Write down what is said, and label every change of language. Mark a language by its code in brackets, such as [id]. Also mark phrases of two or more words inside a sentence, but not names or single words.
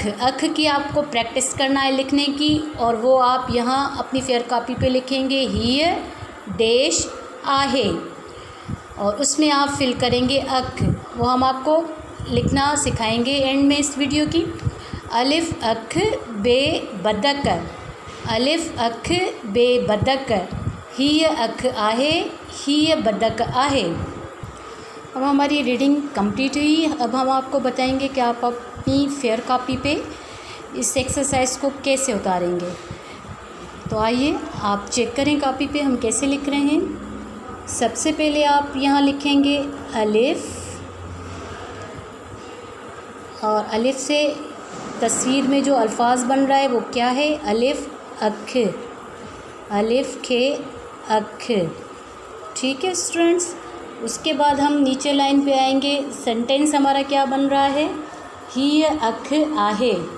[hi] अख की आपको प्रैक्टिस करना है लिखने की और वो आप यहाँ अपनी [en] fair copy [hi] पे लिखेंगे [sd] हीय डैश आहे [hi] और उसमें आप फिल करेंगे अख। वो हम आपको लिखना सिखाएंगे एंड में इस वीडियो की। [sd] अलिफ अख बे बदक। अलिफ अख बे बदक। हीय अख आहे। हीय बदक आहे। [hi] अब हमारी रीडिंग कंप्लीट हुई। अब हम आपको बताएंगे कि आप अपनी [en] fair copy [hi] पे इस एक्सरसाइज को कैसे उतारेंगे। तो आइए आप चेक करें कॉपी पे हम कैसे लिख रहे हैं। सबसे पहले आप यहाँ लिखेंगे अलिफ और अलिफ से तस्वीर में जो अल्फाज बन रहा है वो क्या है? [sd] अलिफ अख। अलिफ खे अख। [hi] ठीक है स्टूडेंट्स। उसके बाद हम नीचे लाइन पे आएंगे। सेंटेंस हमारा क्या बन रहा है? [sd] हीय अख आहे।